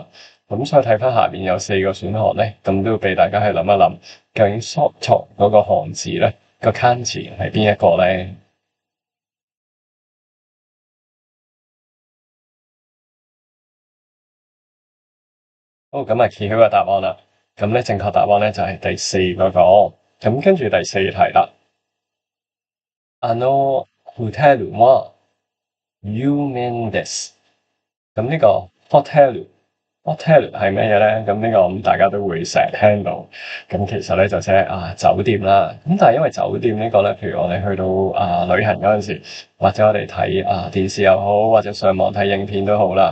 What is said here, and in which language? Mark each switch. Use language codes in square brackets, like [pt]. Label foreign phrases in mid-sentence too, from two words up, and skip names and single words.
[yue] 咁所以睇翻下邊有4個選項咧，咁都要俾大家去諗一諗，究竟外嗰個漢字咧個 kanji 係邊一個咧？好，咁揭曉個答案啦。咁咧正確答案咧就係第四嗰個。咁跟住第四題啦。 [ja] ホテルは有名です。 [yue] 咁呢個 hotel 係咩嘢咧？咁呢個咁大家都會成日聽到。咁其實咧就即係酒店啦。咁但係因為酒店呢個咧，譬如我哋去到旅行嗰陣時，或者我哋睇電視又好，或者上網睇影片都好啦。